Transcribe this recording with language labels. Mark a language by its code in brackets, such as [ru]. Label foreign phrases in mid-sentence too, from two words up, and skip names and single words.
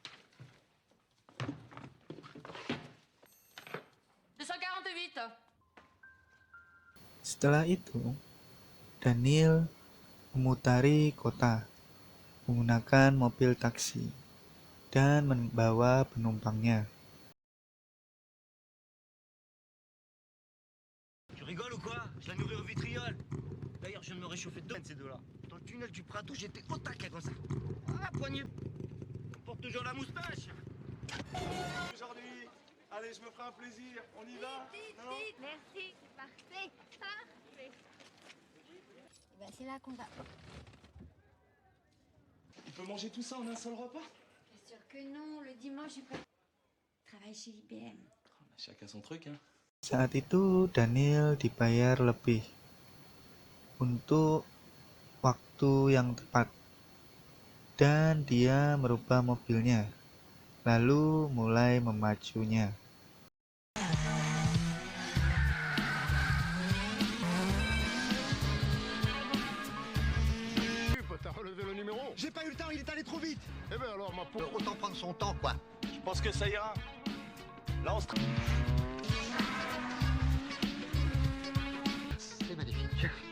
[id] 248. Setelah itu, Daniel memutari kota menggunakan mobil taksi dan membawa penumpangnya. [fr] Tu rigoles ou quoi? Je l'ai nourri au vitriol. D'ailleurs, je viens de me réchauffer dedans, ces deux-là. Dans le tunnel du Prato, j'étais au taquet comme ça. Ah, poignée. On porte toujours la moustache. Aujourd'hui, allez, je me ferai un plaisir. On y va? Non? Merci, c'est parfait. Parfait. Ben, c'est là qu'on va. Il peut manger tout ça en un seul repas? Bien sûr que non, le dimanche, il travaille chez IBM. Chacun son truc, hein. [id] Saat itu Daniel dibayar lebih untuk waktu yang tepat dan dia merubah mobilnya lalu mulai memacunya. [fr] T'as relevé le numéro J'ai pas eu le temps, il est allé trop vite. Eh ben alors, ma pauvre. Autant prendre son temps, quoi. Je pense que ça ira. Là, on se... C'est magnifique.